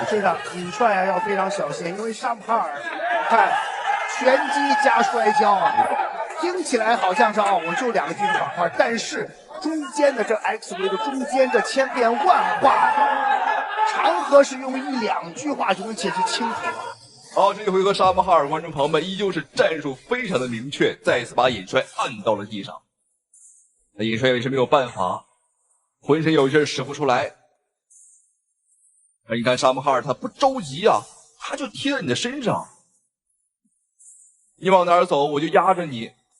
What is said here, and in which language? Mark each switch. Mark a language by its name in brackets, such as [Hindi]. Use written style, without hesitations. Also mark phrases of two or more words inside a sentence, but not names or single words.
[Chinese] 是的，尹帥要非常小心，因為沙姆哈爾看拳擊加摔跤聽起來好像是我就2個技術板塊，但是中間的這 X 規的中间这千变萬化，長河是用1-2句話就能解釋清楚。好，這一回合沙姆哈爾觀眾朋友們依舊是戰術非常的明確，再次把尹帥按到了地上。那尹帥也是沒有辦法，渾身有勁使不出來。而你看沙姆哈爾他不着急啊，他就貼在你的身上，你往哪兒走我就壓着你。